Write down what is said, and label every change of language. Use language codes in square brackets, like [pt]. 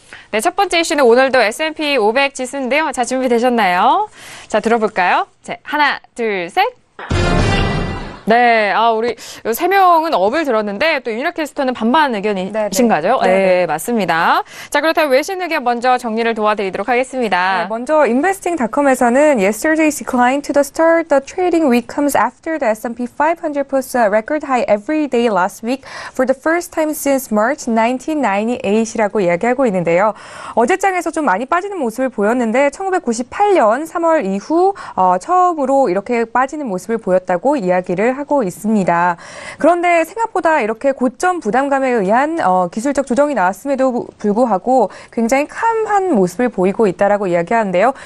[ko] 네, 첫 번째 이슈는 오늘도 S&P 500 지수인데요. 자, 준비되셨나요? 자, 들어볼까요? 자, 하나, 둘, 셋. 네, 우리 3명은 업을 들었는데 또 윤혁 캐스터는 반반 의견이신가요? 네, 맞습니다. 자, 그렇다면 외신 의견 먼저 정리를 도와드리도록 하겠습니다. 네, 먼저 investing.com에서는 [en] yesterday's decline to the start the trading week comes after the S&P 500 posts a record high every day last week for the first time since March 1998 [ko] 이라고 이야기하고 있는데요. 어제장에서 좀 많이 빠지는 모습을 보였는데 1998년 3월 이후 처음으로 이렇게 빠지는 모습을 보였다고 이야기를 하고 있습니다. 그런데 생각보다 이렇게 고점 부담감에 의한 기술적 조정이 나왔음에도 불구하고 굉장히 캄한 모습을 보이고 있다라고 이야기하는데요.